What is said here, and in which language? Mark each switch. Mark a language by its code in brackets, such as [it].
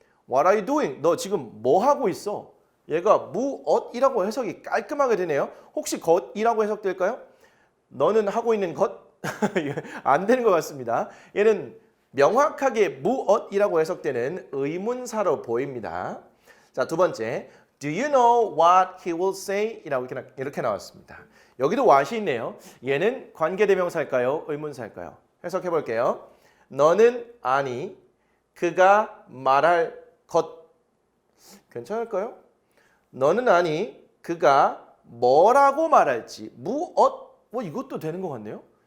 [en] What are you doing? [ko] 너 지금 뭐 하고 있어? 얘가 무엇이라고 해석이 깔끔하게 되네요. 혹시 것이라고 해석될까요? 너는 하고 있는 것? 안 되는 것 같습니다. 얘는 명확하게 무엇이라고 해석되는 의문사로 보입니다. [en] 자, [ko] 두 번째, [en] Do you know what he will say? [ko] 이렇게 나왔습니다. 여기도 what이 있네요. 얘는 관계대명사일까요? 의문사일까요? 해석해 볼게요. 너는 아니 그가 말할 것 괜찮을까요? 너는 아니 그가 뭐라고 말할지 무엇 이것도 되는 것 같네요.